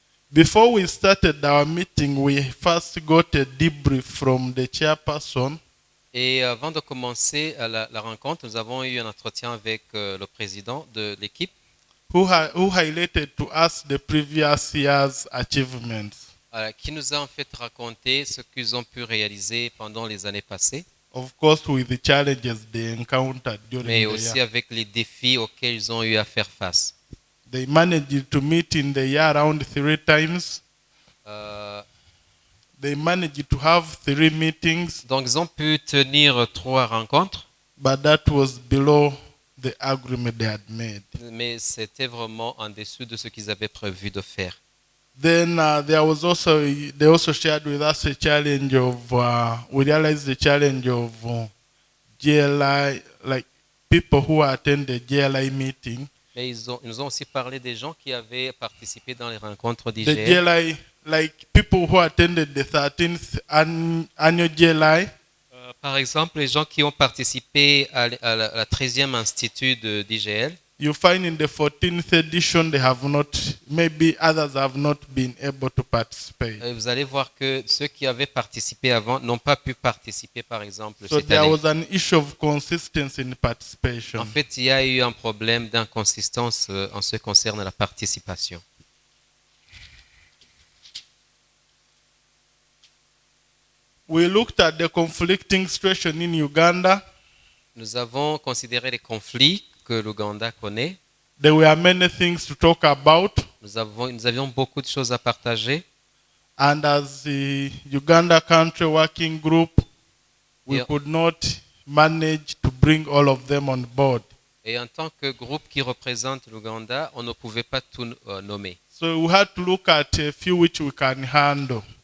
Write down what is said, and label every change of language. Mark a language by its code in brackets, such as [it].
[en] Before we started our meeting, we first got a debrief from the chairperson. [fr] Et avant de commencer la rencontre, nous avons eu un entretien avec le président de l'équipe [en] Who highlighted to us the previous year's achievements. [fr] Qui nous a en fait raconté ce qu'ils ont pu réaliser pendant les années passées, [en] Of course, with the challenges they encountered during [fr] mais [en] the [fr] aussi [en] year. [fr] avec les défis auxquels ils ont eu à faire face. [en] They managed to meet in the year around 3 times. They managed to have 3 meetings, [fr] Donc ils ont pu tenir 3 rencontres, [en] but that was below the agreement they had made. [fr] mais c'était vraiment en dessous de ce qu'ils avaient prévu de faire. [en] Then they also shared with us a challenge of, we realized the challenge of GLI, like people who attend the GLI meeting. [fr] Mais ils nous ont aussi parlé des gens qui avaient participé dans les rencontres [en] The [fr] d'IGL. [en] GLI, like people who attended the 13th annual GLI. [fr] Par exemple, les gens qui ont participé à la 13e institut d'IGL, [en] You find in the 14th edition they have not, maybe others have not been able to participate. [fr] vous allez voir que ceux qui avaient participé avant n'ont pas pu participer, par exemple, [en] So [fr] cette [en] there [fr] année. [en] was an issue of consistency in participation. [fr] En fait, il y a eu un problème d'inconsistance en ce qui concerne la participation. [en] We looked at the conflicting situation in Uganda. [fr] Nous avons considéré les conflits que l'Ouganda connaît. [en] There were many things to talk about. [fr] Nous avions beaucoup de choses à partager. [en] And as the Uganda Country Working Group, we Yeah. could not manage to bring all of them on board. [fr] Et en tant que groupe qui représente l'Ouganda, on ne pouvait pas tout nommer. [en] So we had to look at a few which we can handle.